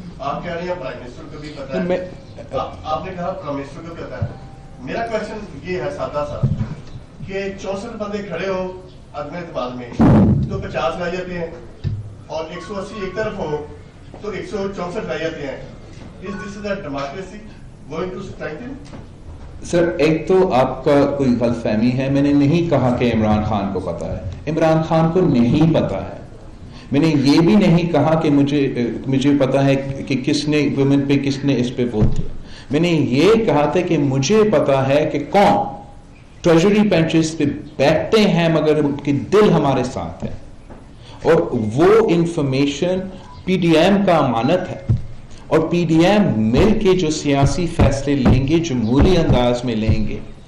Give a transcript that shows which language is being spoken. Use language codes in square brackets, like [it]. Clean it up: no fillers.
[ur] آپ کہہ رہے ہیں پرائم منسٹر کو بھی پتا ہے, آپ نے کہا پرائم منسٹر کو بھی پتا ہے. میرا کوشچن یہ ہے سادہ سا کہ 64 بندے کھڑے ہو عدم اعتماد میں تو 50 لائی جاتے ہیں, اور 180 ایک طرف ہو تو 164 لائی جاتے ہیں. [en] Is this a democracy going to strengthen? [ur] سر ایک تو آپ کا کوئی غلط فہمی ہے. میں نے نہیں کہا کہ عمران خان کو پتا ہے, عمران خان کو نہیں پتا ہے. میں نے یہ بھی نہیں کہا کہ مجھے پتا ہے کہ کس نے ویمن پہ کس نے اس پہ ووٹ کیا. میں نے یہ کہا تھا کہ مجھے پتا ہے کہ کون ٹریجری بینچز پہ بیٹھتے ہیں مگر ان کے دل ہمارے ساتھ ہے, اور وہ انفارمیشن پی ڈی ایم کا امانت ہے, اور پی ڈی ایم مل کے جو سیاسی فیصلے لیں گے جمہوری انداز میں لیں گے.